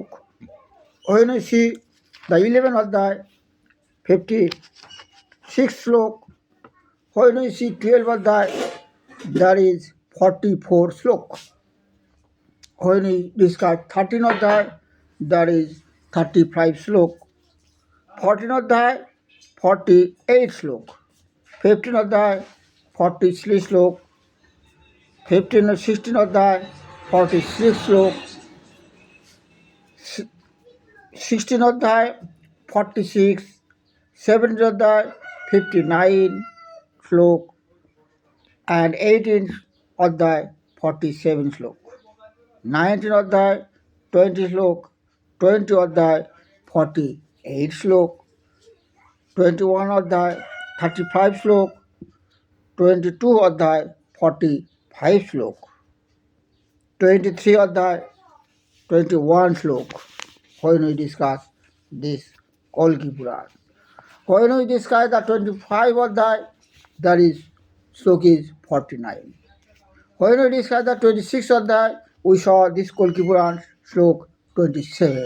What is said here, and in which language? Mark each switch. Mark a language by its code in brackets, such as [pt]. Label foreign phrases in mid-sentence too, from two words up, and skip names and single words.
[en] When we see the 11th adhyay, 56 slok. When we see 12th adhyay, there is 44 slok. When we discuss 13th adhyay, there is 35 slok. 14th adhyay, 48 slok. 15th adhyay, 43 slok. 16th adhyay, 46 slok. 16th adhyay, 46. 17th adhyay, 59 slok. And 18th adhyay, 47 slok. 19th adhyay, 20 slok. [bn] 20 অধ্যায় 48 শ্লোক, 21 অধ্যায় 35 শ্লোক, 22 অধ্যায় 45 শ্লোক, 23 অধ্যায় 21 শ্লোক, [en] when we discuss this Kalki Purana. When we discuss the 25 অধ্যায়, that is শ্লোক is 49. When we discuss the 26 অধ্যায়, we saw this Kalki Purana শ্লোক 27.